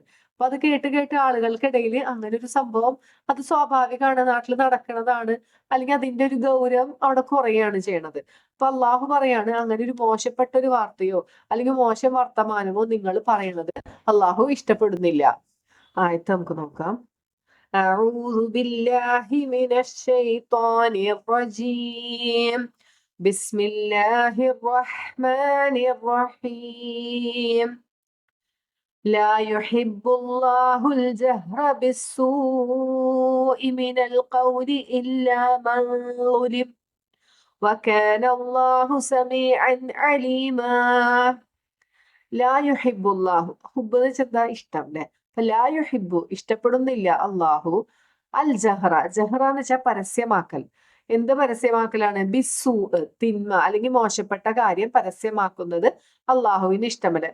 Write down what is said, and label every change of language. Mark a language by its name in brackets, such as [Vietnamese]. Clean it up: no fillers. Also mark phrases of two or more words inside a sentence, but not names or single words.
[Malayalam] അപ്പൊ അത് കേട്ട് ആളുകൾക്കിടയിൽ അങ്ങനെ ഒരു സംഭവം അത് സ്വാഭാവികമാണ്, നാട്ടിൽ നടക്കുന്നതാണ്, അല്ലെങ്കിൽ അതിന്റെ ഒരു ഗൗരവം അവിടെ കുറയാണ് ചെയ്യണത്. അപ്പൊ അള്ളാഹു പറയാണ്, അങ്ങനെ ഒരു മോശപ്പെട്ട ഒരു വാർത്തയോ അല്ലെങ്കിൽ മോശം വർത്തമാനമോ നിങ്ങൾ പറയണത് അള്ളാഹു ഇഷ്ടപ്പെടുന്നില്ല. ആയത്ത് നമുക്ക് നോക്കാം. [Arabic] أعوذ بالله من الشيطان الرجيم. بسم الله الرحمن الرحيم. لا يحب الله الجهر بالسوء من القول إلا من ظلم وكان الله سميعا عليما. لا يحب الله. [Malayalam] ഹുബ്ബ് എന്ന് വെച്ചാൽ എന്താ? ഇഷ്ടം, അല്ലെ? അപ്പൊ [Arabic] لا يحب [Malayalam] ഇഷ്ടപ്പെടുന്നില്ല അള്ളാഹു [Arabic] الجهر. [Malayalam] ജഹ്റ എന്ന് വെച്ചാൽ പരസ്യമാക്കൽ. എന്ത് പരസ്യമാക്കലാണ്? ബിസൂ, തിന്മ അല്ലെങ്കിൽ മോശപ്പെട്ട കാര്യം പരസ്യമാക്കുന്നത് അള്ളാഹുവിന് ഇഷ്ടമല്ല.